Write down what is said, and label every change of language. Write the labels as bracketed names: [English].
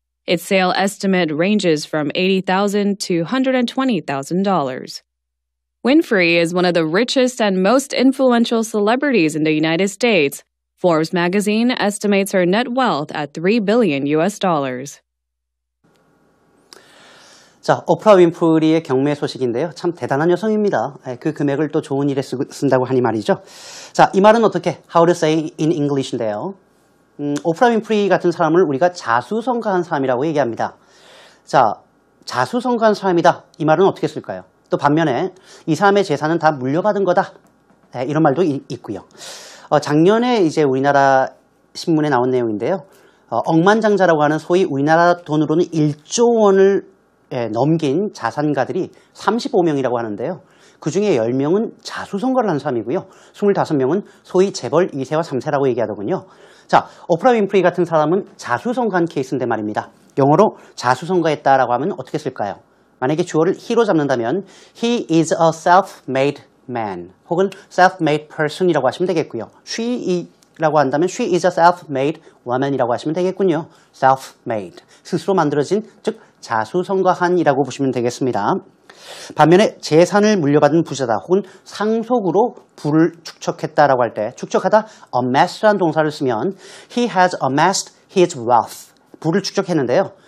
[English] Its sale estimate ranges from $80,000 to $120,000. Winfrey is one of the richest and most influential celebrities in the United States. Forbes magazine estimates her net wealth at $3 billion. [Korean] 자, 오프라 윈프리의 경매 소식인데요. 참 대단한 여성입니다. 그 금액을 또 좋은 일에 쓴다고 하니 말이죠. 자, 이 말은 어떻게? [English] How to say in English인데요. [Korean] 오프라 윈프리 같은 사람을 우리가 자수성가한 사람이라고 얘기합니다. 자, 자수성가한 사람이다. 이 말은 어떻게 쓸까요? 또 반면에 이 사람의 재산은 다 물려받은 거다. 이런 말도 있고요. 작년에 이제 우리나라 신문에 나온 내용인데요. 억만장자라고 하는 소위 우리나라 돈으로는 1조 원을 넘긴 자산가들이 35명이라고 하는데요. 그 중에 10명은 자수성가를 한 사람이고요. 25명은 소위 재벌 2세와 3세라고 얘기하더군요. 자, 오프라 윈프리 같은 사람은 자수성가한 케이스인데 말입니다. 영어로 자수성가했다라고 하면 어떻게 쓸까요? 만약에 주어를 he로 잡는다면 [English] he is a self-made man [Korean] 혹은 self-made person이라고 하시면 되겠고요. she라고 한다면 [English] she is a self-made woman [Korean] 이라고 하시면 되겠군요. self-made, 스스로 만들어진, 즉 자수성가한이라고 보시면 되겠습니다. 반면에 재산을 물려받은 부자다 혹은 상속으로 부를 축적했다라고 할 때 축적하다 amass란 동사를 쓰면 [English] he has amassed his wealth, [Korean] 부를 축적했는데요.